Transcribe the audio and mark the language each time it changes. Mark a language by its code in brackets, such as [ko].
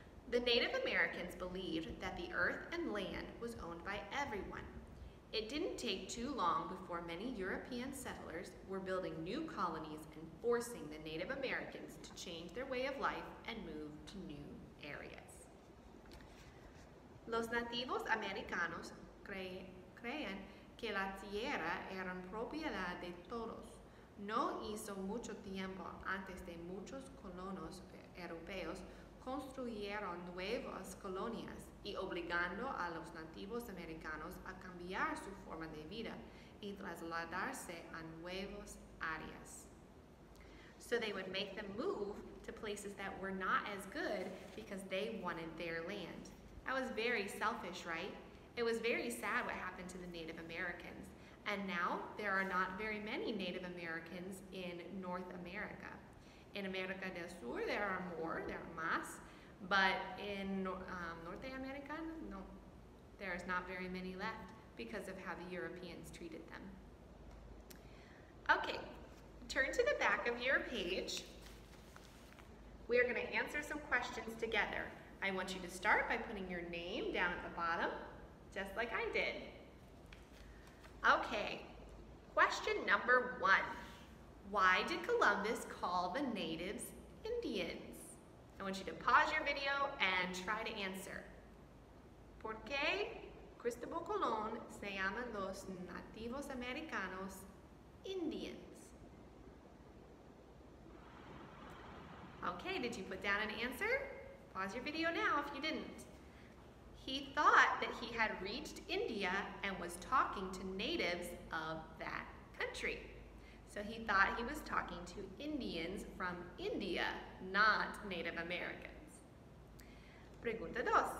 [en] The Native Americans believed that the earth and land was owned by everyone. It didn't take too long before many European settlers were building new colonies and forcing the Native Americans to change their way of life and move to new areas. [es] Los nativos americanos creían que la tierra era propiedad de todos. No hizo mucho tiempo antes de muchos colonos europeos construyeron nuevas colonias y obligando a los nativos americanos a cambiar su forma de vida y trasladarse a nuevas áreas. [en] So they would make them move to places that were not as good because they wanted their land. That was very selfish, right? It was very sad what happened to the Native Americans. And now there are not very many Native Americans in North America. In America del Sur, there are more, there are [es] más, [en] but in Norte America, no, There's not very many left because of how the Europeans treated them. Okay, turn to the back of your page. We are going to answer some questions together. I want you to start by putting your name down at the bottom, just like I did. Okay, question number 1. Why did Columbus call the natives Indians? I want you to pause your video and try to answer. [es] ¿Por qué Cristóbal Colón se llama los nativos americanos [en] Indians? Okay, did you put down an answer? Pause your video now if you didn't. He thought that he had reached India and was talking to natives of that country. So he thought he was talking to Indians from India, not Native Americans. [es] Pregunta 2.